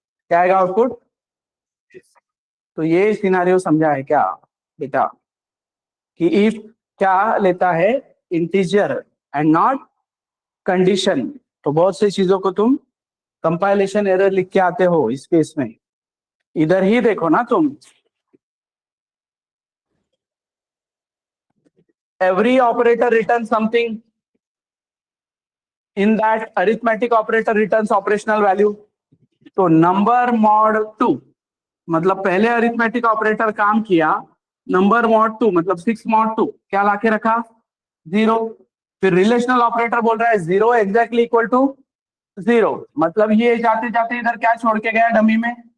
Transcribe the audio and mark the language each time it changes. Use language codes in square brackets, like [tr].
[hi] क्या आएगा आउटपुट? तो ये सिनेरियो समझा है क्या बेटा, कि इफ क्या लेता है? Integer and not condition. तो बहुत सी चीजों को तुम कंपाइलेशन एरर लिख के आते हो इस केस में। इधर ही देखो ना तुम, [en] every operator returns something, in that arithmetic operator returns operational value। [hi] तो नंबर मॉड 2 मतलब पहले अरिथमेटिक ऑपरेटर काम किया, नंबर मॉड 2 मतलब 6 मॉड 2 क्या लाके रखा 0। फिर रिलेशनल ऑपरेटर बोल रहा है 0 एग्जैक्टली इक्वल टू 0, मतलब ये जाते जाते इधर क्या छोड़ के गया डमी में।